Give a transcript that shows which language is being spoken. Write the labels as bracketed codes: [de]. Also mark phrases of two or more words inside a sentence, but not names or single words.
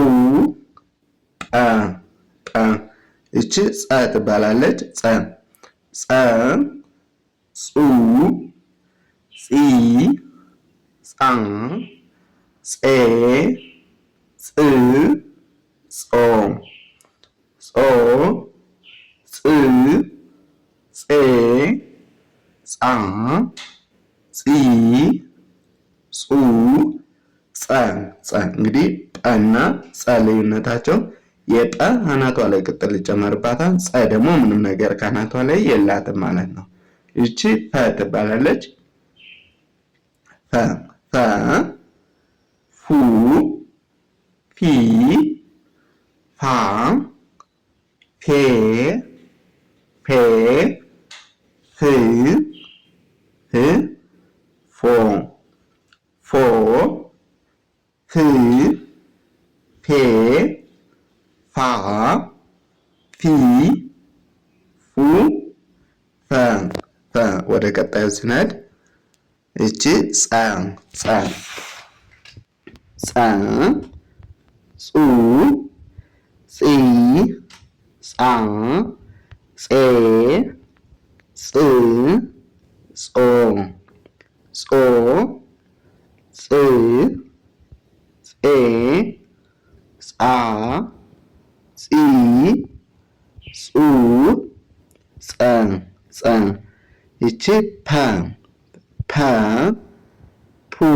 [am] ጰ ጰ እቺ ጸ ትባላለች። ጸ ጸ ጹ ጺ ጻ ጼ ጽ ጾ ጾ ጽ ጼ ጻ ጺ ጹ ጸ ጸ እንግዲህ ጠና ጸ ልዩነታቸው የጠ አናቷ ላይ ቅጥል ይጨመርባታል። ጸ ደግሞ ምንም ነገር ከአናቷ ላይ የላትም ማለት ነው። እቺ ፈ ትባላለች። ፈ ፈ ፉ ፊ ፋ ፌ ፌ ፍ ፍ ፎ ፎ ፍ ፌ ፋ ፊ ፉ ፈ ፈ ወደ ቀጣዩ ስንሄድ እቺ ጸ ጸ ጸ ጹ ጺ ጻ ጼ ጽ ጾ ጾ ጽ ጼ ጻ ጺ ጹ ጸ ጸ ይቺ ፐ ፐ ፑ